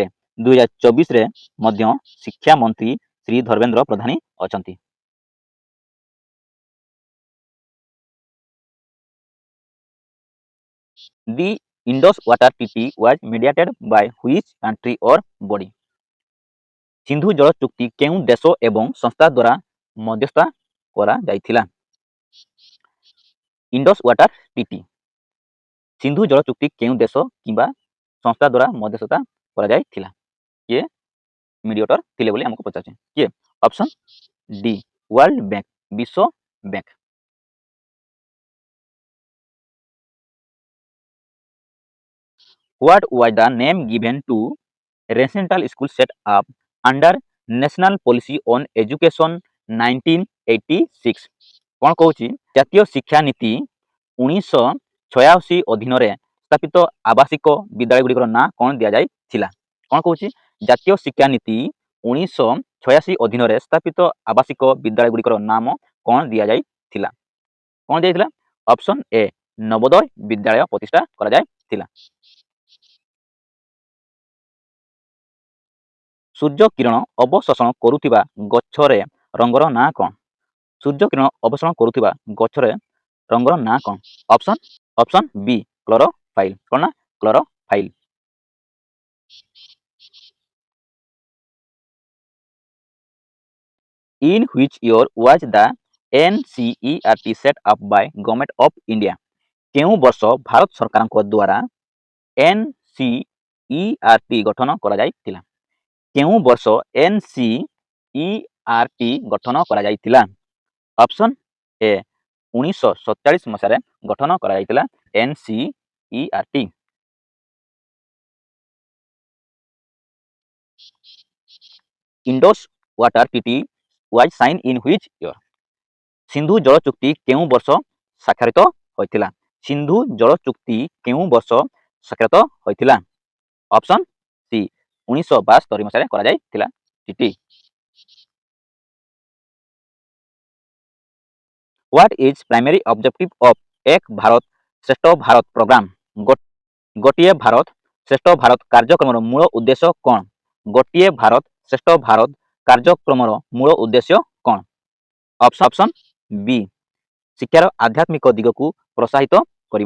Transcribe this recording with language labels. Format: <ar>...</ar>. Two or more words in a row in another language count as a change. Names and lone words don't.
<or>2024ରେ ମଧ୍ୟ ଶିକ୍ଷା ମନ୍ତ୍ରୀ ଶ୍ରୀ ଧର୍ମେନ୍ଦ୍ର ପ୍ରଧାନ ଅଛନ୍ତି।</or> <en>The Indus Water Treaty was mediated by which country or body?</en> <or>ସିନ୍ଧୁ ଜଳ ଚୁକ୍ତି କେଉଁ ଦେଶ ଏବଂ ସଂସ୍ଥା ଦ୍ୱାରା ମଧ୍ୟସ୍ଥ କରାଯାଇଥିଲା? ଇଣ୍ଡସ୍ ୱାଟର ଟ୍ରିଟି। ସିନ୍ଧୁ ଜଳ ଚୁକ୍ତି କେଉଁ ଦେଶ କିମ୍ବା ସଂସ୍ଥା ଦ୍ୱାରା ମଧ୍ୟସ୍ଥତା କରାଯାଇଥିଲା? କିଏ ମିଡିଏଟର ଥିଲେ ବୋଲି ଆମକୁ ପଚାରୁଛି। କିଏ?</or> <en>option D</en> <or>ୱାର୍ଲଡ ବ୍ୟାଙ୍କ, ବିଶ୍ୱ ବ୍ୟାଙ୍କ।</or> <en>What was the name given to residential school set up under National Policy on Education 1986?</en> <or>କ'ଣ କହୁଛି? ଜାତୀୟ ଶିକ୍ଷା ନୀତି 1986 ଅଧୀନରେ ସ୍ଥାପିତ ଆବାସିକ ବିଦ୍ୟାଳୟଗୁଡ଼ିକର ନାଁ କ'ଣ ଦିଆଯାଇଥିଲା? କ'ଣ କହୁଛି? ଜାତୀୟ ଶିକ୍ଷା ନୀତି 1986 ଅଧୀନରେ ସ୍ଥାପିତ ଆବାସିକ ବିଦ୍ୟାଳୟଗୁଡ଼ିକର ନାମ କ'ଣ ଦିଆଯାଇଥିଲା? କ'ଣ ଦିଆଯାଇଥିଲା?</or> <en>option A</en> <or>ନବୋଦୟ ବିଦ୍ୟାଳୟ ପ୍ରତିଷ୍ଠା କରାଯାଇଥିଲା। ସୂର୍ଯ୍ୟ କିରଣ ଅବଶୋଷଣ କରୁଥିବା ଗଛରେ ରଙ୍ଗର ନାଁ କ'ଣ? ସୂର୍ଯ୍ୟ କିରଣ ଅବଶୋଷଣ କରୁଥିବା ଗଛରେ ରଙ୍ଗର ନାଁ କ'ଣ?</or> <en>option B</en> <or>କ୍ଲୋରୋଫାଇଲ। କ'ଣ ନା? କ୍ଲୋରୋଫାଇଲ।</or> <en>In which year was the NCERT set up by Government of India?</en> <or>କେଉଁ ବର୍ଷ ଭାରତ ସରକାରଙ୍କ ଦ୍ୱାରା NCERT ଗଠନ କରାଯାଇଥିଲା? କେଉଁ ବର୍ଷ NCERT ଗଠନ କରାଯାଇଥିଲା?</or> <en>option A</en> <or>1947 ମସିହାରେ ଗଠନ କରାଯାଇଥିଲା NCERT।</or> <en>ଇଣ୍ଡସ୍ ୱାଟର ଟ୍ରିଟି was signed in which year?</en> <or>ସିନ୍ଧୁ ଜଳ ଚୁକ୍ତି କେଉଁ ବର୍ଷ ସ୍ୱାକ୍ଷରିତ ହୋଇଥିଲା? ସିନ୍ଧୁ ଜଳ ଚୁକ୍ତି କେଉଁ ବର୍ଷ ସ୍ୱାକ୍ଷରିତ ହୋଇଥିଲା?</or> <en>option C</en> <or>1972 ମସିହାରେ କରାଯାଇଥିଲା ଟ୍ରିଟି।</or> <en>What is primary objective of ଏକ ଭାରତ ଶ୍ରେଷ୍ଠ ଭାରତ ପ୍ରୋଗ୍ରାମ?</en> <or>ଗୋଟିଏ ଭାରତ ଶ୍ରେଷ୍ଠ ଭାରତ କାର୍ଯ୍ୟକ୍ରମର ମୂଳ ଉଦ୍ଦେଶ୍ୟ କ'ଣ? ଗୋଟିଏ ଭାରତ ଶ୍ରେଷ୍ଠ ଭାରତ କାର୍ଯ୍ୟକ୍ରମର ମୂଳ ଉଦ୍ଦେଶ୍ୟ କ'ଣ?</or> <en>option B</en> <or>ଶିକ୍ଷାର ଆଧ୍ୟାତ୍ମିକ ଦିଗକୁ ପ୍ରୋତ୍ସାହିତ କରିବା।</or>